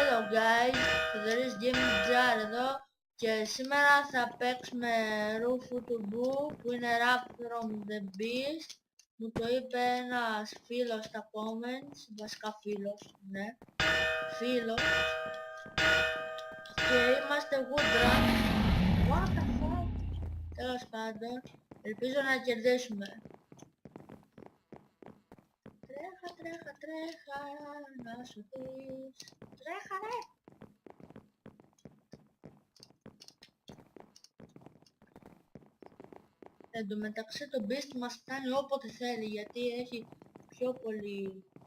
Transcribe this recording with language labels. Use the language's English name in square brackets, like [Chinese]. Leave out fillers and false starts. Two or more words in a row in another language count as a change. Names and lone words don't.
[Greek] guys, Theodorus Gaming Jar εδώ και σήμερα θα παίξουμε Roofu to Boo που είναι Rap from the Beast. Μου το είπε ένας φίλος στα comments, βασικά φίλος, ναι, φίλος. Και είμαστε Woodrun. [English] What the fuck? [Greek] Τέλος πάντων, ελπίζω να κερδίσουμε. Τρέχα, τρέχα, τρέχα, να σου δεις. Τρέχα ρε! Εν τω μεταξύ το Beast μας φτάνει όποτε θέλει, γιατί έχει πιο πολύ...